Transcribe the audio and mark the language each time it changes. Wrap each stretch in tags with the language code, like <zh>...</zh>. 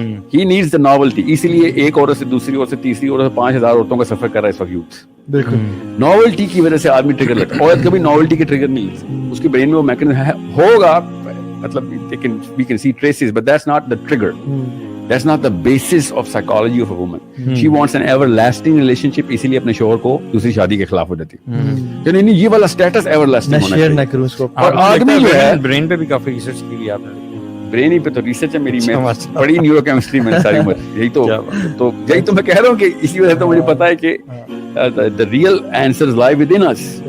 <en>He needs the novelty.</en> <ur>اسی لیے ایک عورت سے دوسری عورت سے تیسری عورت سے 5,000 عورتوں کا سفر کر رہا ہے اس وقت یوتھ. بالکل ناولٹی کی وجہ سے آدمی ٹریگر لگتا ہے. عورت کبھی ناولٹی کے ٹریگر نہیں لیتی, اس کے برین میں وہ میکنزم ہوگا, مطلب</ur> <en>we can see traces, but that's not the trigger. That's not the basis of psychology of a woman. She wants an everlasting relationship.</en> <ur>اسی لیے اپنے شوہر کو دوسری شادی کے خلاف ہو جاتی ہے. نہیں یہ والا اسٹیٹس everlasting ہونا چاہیے. نہ کروں اس کو. اور آدمی جو ہے برین پہ بھی کافی ریسرچ کی گئی آپ نے. برین پہ تو ریسرچ ہے میری, میں بڑی نیورو کیمسٹری میں ساری عمر. یہی تو میں کہہ رہا ہوں کہ اسی وجہ سے تو مجھے پتا ہے کہ</ur> <en>the real answers lie within us.</en>